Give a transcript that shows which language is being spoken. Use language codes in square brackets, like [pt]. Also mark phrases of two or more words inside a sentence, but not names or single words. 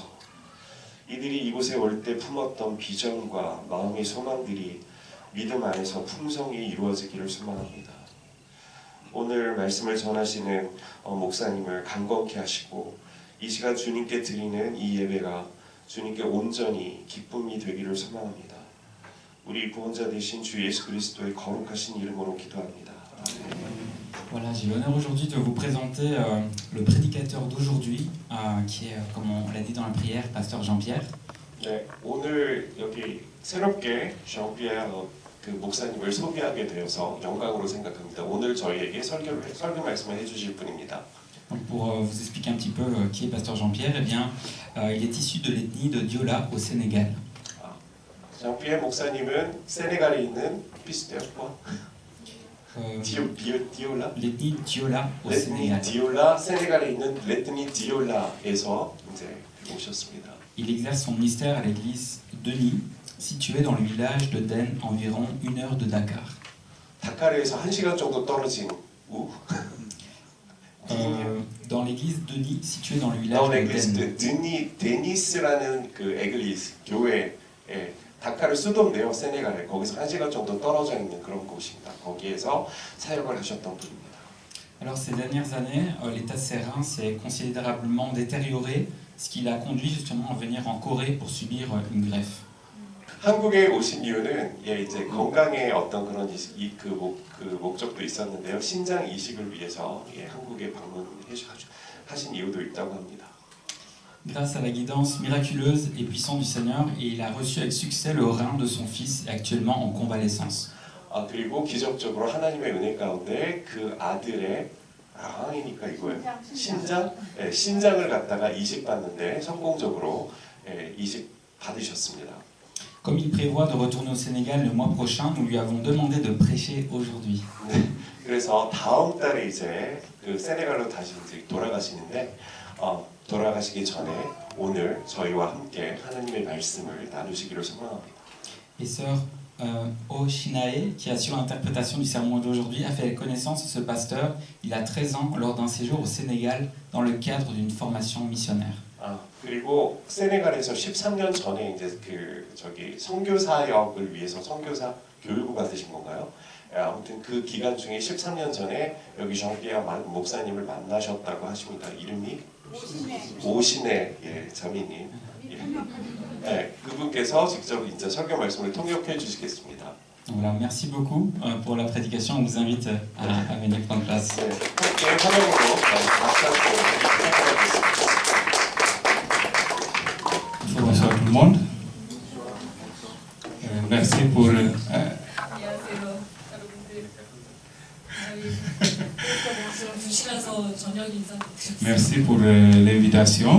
[ko] 이들이 이곳에 올 때 품었던 비전과 마음의 소망들이 믿음 안에서 풍성히 이루어지기를 소망합니다. 오늘 말씀을 전하시는 목사님을 강건케 하시고 이 시간 주님께 드리는 이 예배가 주님께 온전히 기쁨이 되기를 sommam합니다. 우리 구원자 되신 주 예수 그리스도의 거룩하신 이름으로 기도합니다. [fr] Voilà, j'ai l'honneur aujourd'hui de vous présenter le prédicateur d'aujourd'hui, qui est, comme on l'a dit dans la prière, Pasteur Jean-Pierre. [ko] 네, 오늘 여기 새롭게 Jean-Pierre 그 목사님을 소개하게 되어서 영광으로 생각합니다. 오늘 저희에게 설교 말씀을 해주실 분입니다. [fr] Donc pour vous expliquer un petit peu qui est Pasteur Jean-Pierre, eh bien, il est issu de l'ethnie de Diola au Sénégal. [ko] Jean-Pierre 목사님은 세네갈에 있는 비슷해요. 디올라? [fr] l'ethnie Diola au Sénégal. [ko] 디올라, 세네갈에 있는 l'ethnie 디올라에서 이제 오셨습니다. [fr] Il exerce son ministère à l'église Denis, située dans le village de Den, environ 1 heure de Dakar. [ko] 다카르에서 1시간 정도 떨어진 [fr] Dans l'église de Denis, située dans le village [ko] 나온 [fr] de [ko] 에글리스 [fr] Den. [ko] 데니스라는 그 에글리스 교회 다카르 수도인데요. 세네갈에 거기서 1시간 정도 떨어져 있는 그런 곳입니다. 거기에서 사역을 하셨던 분입니다. [fr] Alors ces dernières années, l'état de ses reins s'est considérablement détérioré, ce qui l'a conduit justement à venir en Corée pour subir une greffe. [ko] 한국에 오신 이유는 이제 건강에 어떤 그런 목적도 있었는데요. 신장 이식을 위해서 한국에 방문하신 이유도 있다고 합니다. [fr] Grâce à la guidance miraculeuse et puissante du Seigneur, il a reçu avec succès le rein de son fils, actuellement en convalescence. [ko] 그리고 기적적으로 하나님의 은혜 가운데 그 아들의 항이니까 이거예요. 신장을 갖다가 이식받는데 성공적으로 이식 받으셨습니다. [fr] Comme il prévoit de retourner au Sénégal le mois prochain, nous lui avons demandé de prêcher aujourd'hui. [ko] 그래서 다음 달에 이제 그 세네갈로 다시 이제 돌아가시는데 돌아가시기 전에 오늘 저희와 함께 하나님의 말씀을 나누시기로 소망합니다. [fr] Et sœur Oh Shinae, qui assure l'interprétation du sermon d'aujourd'hui, a fait la connaissance de ce pasteur il a 13 ans lors d'un séjour au Sénégal dans le cadre d'une formation missionnaire. [ko] 그리고 세네갈에서 13년 전에 이제 선교사역을 위해서 선교사 교육을 받으신 건가요? 아무튼 그 기간 중에 13년 전에 여기 정기야 목사님을 만나셨다고 하십니다. 이름이 오신의 자매님. 그분께서 직접 이제 설교 말씀을 통역해 주시겠습니다. [fr] Voilà, merci beaucoup pour la prédication. On vous invite à venir prendre place. [ko] 함께 화면으로 박수 부탁드리겠습니다. [fr] Bonsoir tout le monde. Merci pour. [ko] 안녕하세요, 여러분들. 저희 두시라서 저녁 인사 드렸습니다. [fr] Merci pour l'invitation.